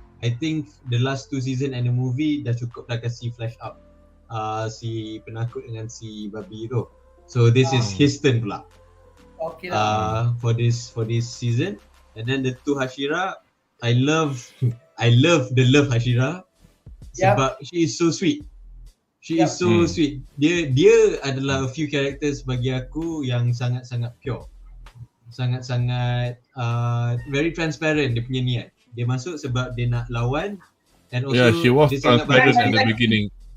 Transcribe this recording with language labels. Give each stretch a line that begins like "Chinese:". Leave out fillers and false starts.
English: I think the last 2 season and the movie
Malay: dah cukup dah kasi flash up si penakut dengan si babi tu.
English: So this is his turn
Malay: pula. Okay lah.
English: For this season. And then the two Hashira, I love the love Hashira sebab she is so sweet. She is so sweet.
Malay: Dia adalah
English: a few characters
Malay: bagi aku yang sangat-sangat pure. Sangat-sangat
English: very transparent
Malay: dia punya niat. Dia masuk sebab dia nak lawan,
English: and also she was transparent in the beginning.